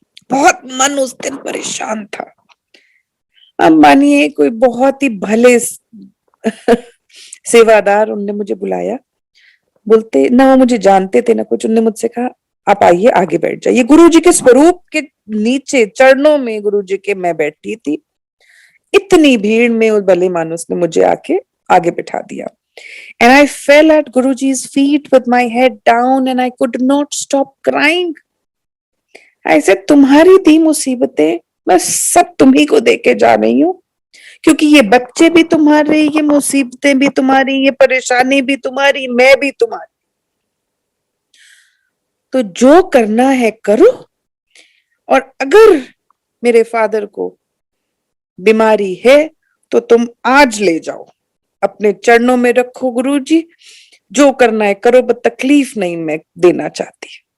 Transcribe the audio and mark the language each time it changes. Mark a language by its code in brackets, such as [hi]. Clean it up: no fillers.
[hi] बहुत मन उस दिन परेशान था। अब मानिए कोई बहुत ही भले सेवादार, उनने मुझे बुलाया, बोलते ना वो मुझे जानते थे ना कुछ, उनने मुझसे कहा आप आइए आगे बैठ जाइए। गुरु जी के स्वरूप के नीचे चरणों में गुरु जी के मैं बैठी थी। इतनी भीड़ में उस भले मानुस ने मुझे आके आगे बिठा दिया। [en] And I fell at Guruji's feet with my head down and I could not stop crying. [hi] ऐसे तुम्हारी दी मुसीबतें मैं सब तुम्ही को देके जा रही हूँ, क्योंकि ये बच्चे भी तुम्हारे, ये मुसीबतें भी तुम्हारी, ये परेशानी भी तुम्हारी, मैं भी तुम्हारी। तो जो करना है करो, और अगर मेरे फादर को बीमारी है तो तुम आज ले जाओ, अपने चरणों में रखो गुरुजी, जो करना है करो, बस तकलीफ नहीं मैं देना चाहती।